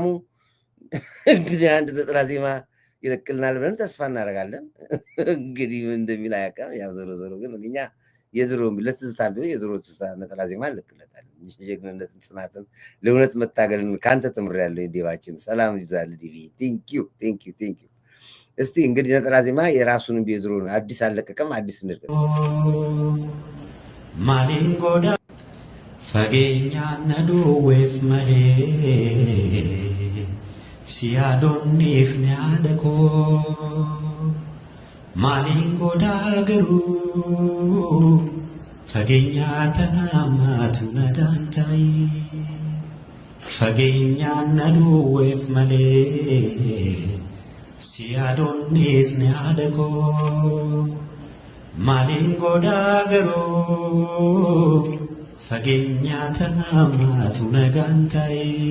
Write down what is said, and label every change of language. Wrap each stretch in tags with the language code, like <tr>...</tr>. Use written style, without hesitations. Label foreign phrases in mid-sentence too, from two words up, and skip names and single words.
<am>እንግዲህ አንድ ነጠላ ዜማ ይለቅልናል ብለን ተስፋ እናደርጋለን። እንግዲህ እንደሚል አያውቅም። ያው ዞሮ ዞሮ ግን እኛ የድሮ ለትዝታ ቢሆን የድሮ ትዝታ ነጠላ ዜማ እንለቅለታለን። ጀግንነትን፣ ጽናትን፣ ለእውነት መታገልን ከአንተ ተምሬያለሁ። ዴቫችን ሰላም ይብዛል። ዲቪ ቴንኪዩ። እስቲ እንግዲህ ነጠላ ዜማ የራሱን የድሮ አዲስ አልለቀቀም። አዲስ እንልቀቅ።</am> <om>Fageenya duwweef malee si yaadoonniif ni yaada koo maaliin godhaa garuu fageenya tanaamaatu nadaan ta'i fageenya duwweef malee si yaadoonniif ni yaada koo maaliin godhaa garuu fageenya tanaamaatu nagaan ta'e</om>